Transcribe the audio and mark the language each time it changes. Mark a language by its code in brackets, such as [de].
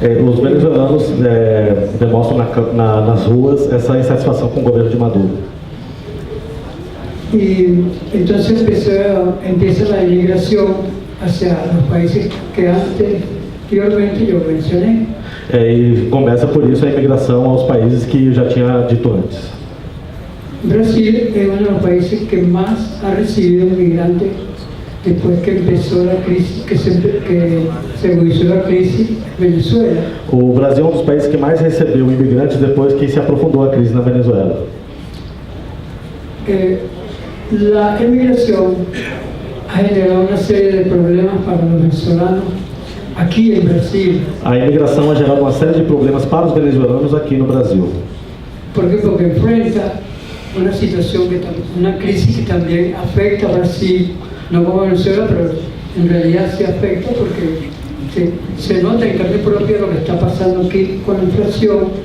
[pt] Os venezuelanos demonstram nas ruas essa insatisfação com o governo de Maduro. [es] Y entonces empieza la inmigración hacia los países que anteriormente yo mencioné. [pt] E começa por isso a imigração aos países que eu já tinha dito antes. [es] Brasil es uno de los países que más ha recibido inmigrantes después que empezó la crisis, que se agudizó la crisis en Venezuela. [pt] O Brasil é um dos países que mais recebeu imigrantes depois que se aprofundou a crise na Venezuela. [es] La emigración ha generado una serie de problemas para los venezolanos aquí en Brasil. [pt] A imigração ha gerado uma série de problemas para os venezuelanos aqui no Brasil. [es] ¿Por qué? Porque enfrenta una situación, una crisis que también afecta a Brasil, no como Venezuela, pero en realidad sí afecta porque se nota en carne propia lo que está pasando aquí con la inflación.